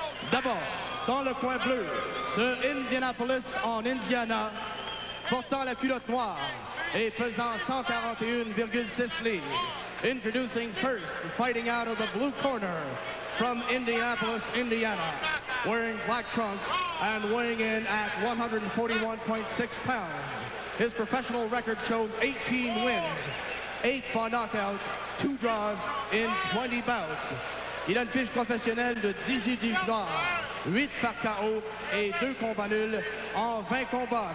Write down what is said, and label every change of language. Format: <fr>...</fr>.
<fr>D'abord, dans le coin bleu de Indianapolis en Indiana, portant la culotte noire et pesant 141,6 livres.</fr> <en>Introducing first, fighting out of the blue corner from Indianapolis, Indiana, wearing black trunks and weighing in at 141.6 pounds. His professional record shows 18 wins, 8 by knockout, 2 draws in 20 bouts.</en> <fr>Il a une fiche professionnelle de 18 victoires, 8 par KO et 2 combats nuls en 20 combats.</fr>